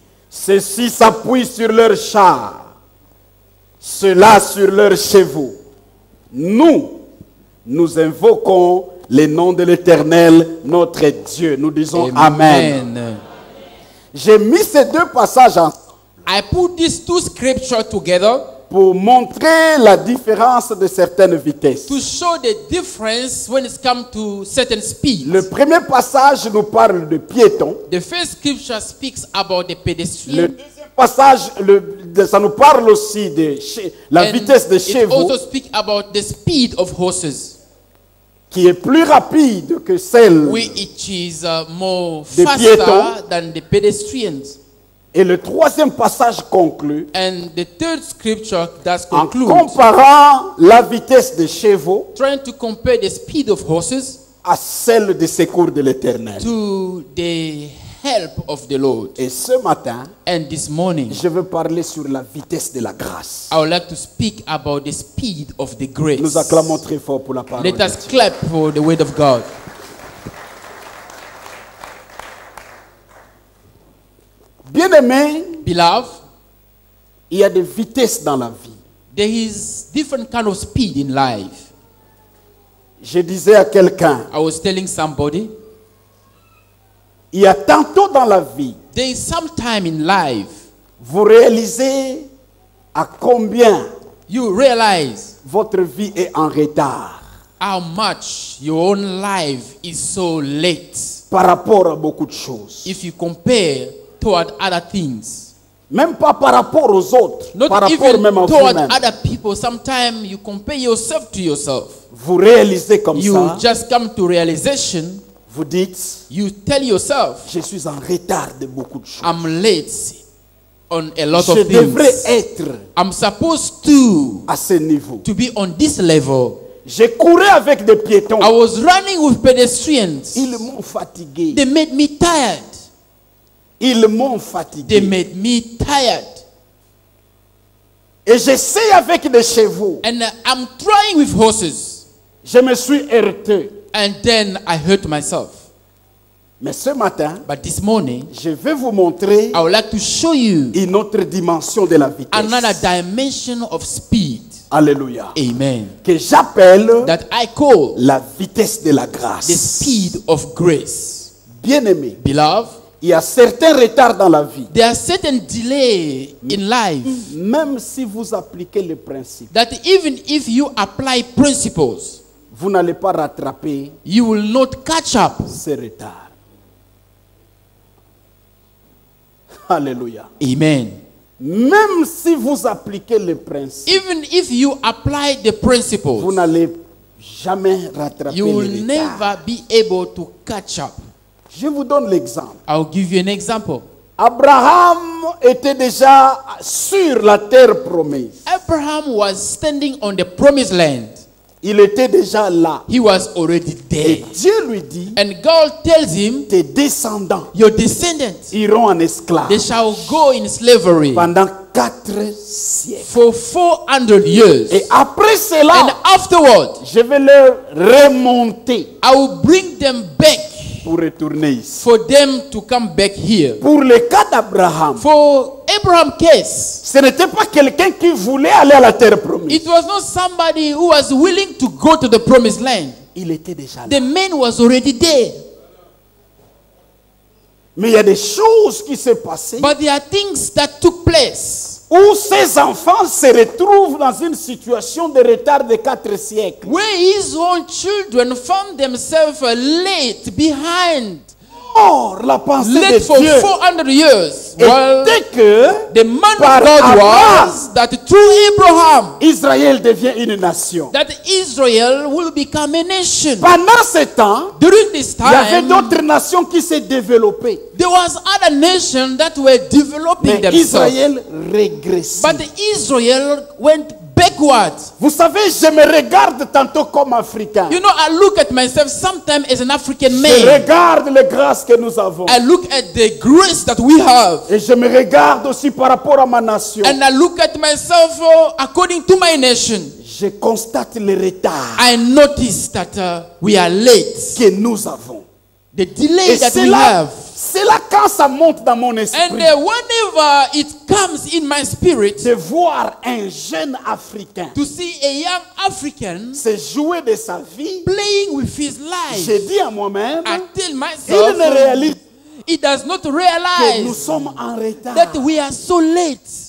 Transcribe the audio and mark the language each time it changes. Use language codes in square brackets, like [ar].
[fr] Ceux-ci s'appuient sur leurs chars, ceux-là sur leurs chevaux. Nous invoquons le nom de l'Éternel, notre Dieu. Nous disons Amen. J'ai mis ces deux passages ensemble [en] I put these two scriptures together [fr] pour montrer la différence de certaines vitesses. [en] to show the difference when it comes to certain speeds. [fr] Le premier passage nous parle de piétons. [en] The first scripture speaks about the [fr] Le [en] pedestrian. [fr] deuxième passage, ça nous parle aussi de la [en] And [fr] vitesse des [en] it [fr] chevaux, [en] also speaks about the speed of horses, [fr] qui est plus rapide que celle. [en] which is more [fr] Des [en] faster [fr] piétons. [en] than the pedestrians. [fr] Et le troisième passage conclut [en] And the third scripture that [fr] en [en] concludes, [fr] comparant la vitesse des chevaux [en] trying to compare the speed of horses [fr] à celle des secours de l'Éternel. [en] to the help of the Lord. [fr] Et ce matin, [en] And this morning, [fr] je veux parler sur la vitesse de la grâce. [en] I would like to speak about the speed of the grace. [fr] Nous acclamons très fort pour la parole. [en] Let [fr] de [en] us [fr] Dieu. [en] clap for the word of God. [fr] Bien-aimés, [en] Beloved, [fr] il y a des vitesses dans la vie. [en] there is different kind of speed in life. [fr] Je disais à quelqu'un, [en] I was telling somebody, [fr] il y a tantôt dans la vie, [en] there is some time in life [fr] vous réalisez à combien [en] you realize [fr] votre vie est en retard [en] how much your own life is so late [fr] par rapport à beaucoup de choses. [en] if you compare toward other things. [fr] Même pas par rapport aux autres, [en] Not [fr] par rapport [en] even [fr] même à [en] toward [fr] vous-même. [en] other people. Sometimes you compare yourself to yourself. [fr] Vous réalisez comme [en] You [fr] ça, [en] just come to realization. [fr] vous dites, [en] You tell yourself, [fr] je suis en retard de beaucoup de choses. [en] I'm late on a lot [fr] Je [en] of [fr] devrais [en] things. [fr] être [en] I'm supposed to [fr] à ce niveau. [en] be on this level. [fr] J'ai couru avec des piétons. [en] I was running with pedestrians. [fr] Ils m'ont fatigué. [en] They made me tired. [fr] Ils m'ont [en] They [fr] fatigué. [en] made me tired. [fr] Et j'essaie avec des chevaux. [en] And I'm trying with horses. [fr] Je me suis heurté. [en] And then I hurt myself. [fr] Mais ce matin, [en] But this morning, [fr] je vais vous montrer [en] I would like to show you [fr] une autre dimension de la vitesse. [en] another dimension of speed. [fr] Alléluia. [en] Amen. [fr] Que j'appelle [en] That I call [fr] la vitesse de la [en] the [fr] grâce. [en] speed of grace. [fr] Bien-aimé, [en] Beloved, [fr] il y a certains retards dans la vie. [en] there are certain delay in life [fr] Même si vous appliquez les principes, [en] that even if you apply principles, [fr] vous n'allez pas rattraper [en] you will not catch up. [fr] ces retards. Alléluia. [en] Amen. [fr] Même si vous appliquez les principes, [en] Even if you apply the [fr] vous [en] principles, [fr] n'allez jamais rattraper [en] you will [fr] les retards. [en] never be able to catch up. [fr] Je vous donne l'exemple. [en] I'll give you an example. [fr] Abraham était déjà sur la terre promise. [en] Abraham was standing on the promised land. [fr] Il était déjà là. [en] He was already [fr] Et [en] there. [fr] Dieu lui dit, [en] And God tells him, [fr] tes descendants [en] your descendants, [fr] iront en [en] they [fr] esclave [en] shall go in slavery [fr] pendant 4 siècles. [en] for 400 years. [fr] Et après [en] And [fr] cela, [en] afterward, [fr] je vais leur remonter [en] I will bring them back [fr] pour retourner ici. [en] for them to come back here. [fr] Pour le cas d'Abraham, [en] For Abraham's case, [fr] ce n'était pas quelqu'un qui voulait aller à la terre promise. [en] it was not somebody who was willing to go to the promised land. [fr] Il était déjà là. [en] The man was already there. [fr] Mais il y a des choses qui se passaient [en] But there are things that took place [fr] où ces enfants se retrouvent dans une situation de retard de 4 siècles. [en] where his own children found themselves late behind, [fr] Or, la pensée [en] late [fr] de [en] for [fr] Dieu [en] 400 years. Well, [fr] était que [en] the man [fr] par [en] of God [fr] Abraham, [en] was that through Abraham, [fr] Israël devient une nation. [en] that Israel will become a nation. [fr] Pendant ce temps, [en] During this [fr] il y avait [en] time, [fr] d'autres nations qui se développaient. [en] there was other nations that were developing [fr] Mais [en] themselves. [fr] Israël régressait. [en] But Israel went backwards. [fr] Vous savez, je me regarde tantôt comme Africain. [en] You know, I look at myself sometimes as an African [fr] Je [en] man. [fr] regarde les grâces que nous avons. [en] I look at the grace that we have. [fr] Et je me regarde aussi par rapport à ma nation. [en] And I look at myself according to my nation. [fr] Je constate le retard [en] I notice that we are late. [fr] que nous avons. [en] The delay [fr] Et [en] that [fr] c'est [en] we [fr] là, [en] have. [fr] c'est là quand ça monte dans mon esprit. [en] And whenever it comes in my spirit [fr] De voir un jeune Africain [en] to see a young African [fr] se jouer de sa vie, [en] playing with his life, [fr] j'ai dit à moi-même, [en] I tell [fr] il [en] myself, [fr] ne réalise [en] he does not [fr] que nous [en] realize [fr] sommes en retard. [en] that we are so late.